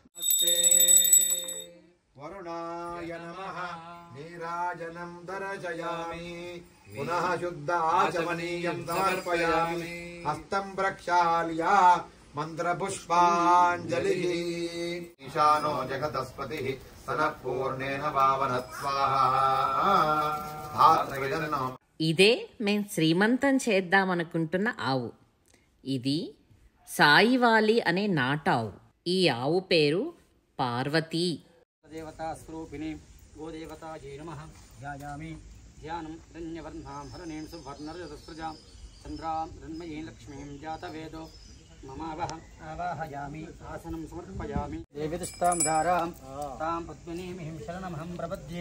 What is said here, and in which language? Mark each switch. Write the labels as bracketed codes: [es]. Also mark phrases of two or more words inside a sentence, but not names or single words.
[sa] वरुणाय नमः, नीराजनं दर्शयामि, पुनः शुद्ध आचमनीयं समर्पयामि, हस्तं प्रक्षाल्य मन्त्रपुष्पाञ्जलिः। ईशानो जगतस्पतिः सनः पूर्णेन पावनः स्वाहा। धात्रविदन्नो [te] ఇదే మేము శ్రీమంతం చేద్దామనుకుంటున్న ఆవు. ఇది సాయివాలి అనే నాటావు. ఈ ఆవు పేరు పార్వతీ. [sa] देवता स्वरूपिणी गोदेवतायै नमः। ध्यायामि ध्यानं रण्यवर्णां हरणीं सुवर्णरजतस्रजां चन्द्रां रण्मयीं लक्ष्मीं जातवेदो ममावह आवाहयामि, आसनं समर्पयामि। देवीदुष्टां धारां तां पद्मिनीमिहिं शरणमहं प्रपद्ये।